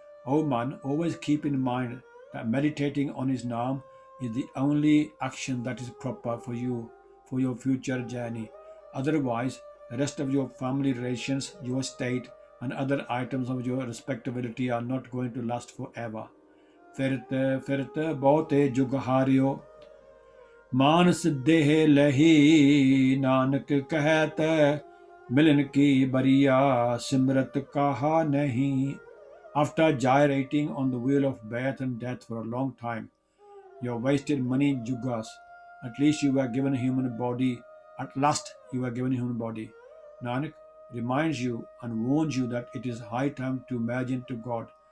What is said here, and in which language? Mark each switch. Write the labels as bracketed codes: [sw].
[en] O man, always keep in mind that meditating on his name is the only action that is proper for you for your future journey. Otherwise, the rest of your family relations, your state, and other items of your respectability are not going to last forever. [pa] ਫਿਰਤ ਫਿਰਤ ਬਹੁਤੇ ਜੁਗ ਹਾਰਿਓ ਮਾਨਸ ਦੇਹ ਲਹੀ। ਨਾਨਕ ਕਹਿਤ ਮਿਲਨ ਕੀ ਬਰੀਆ ਸਿਮਰਤ ਕਾਹਾ ਨਹੀਂ। [en] After gyrating on the wheel of birth and death for a long time, you have wasted many yugas. At least you were given a human body. At last you were given a human body. Nanak reminds you and warns you that it is high time to merge into God.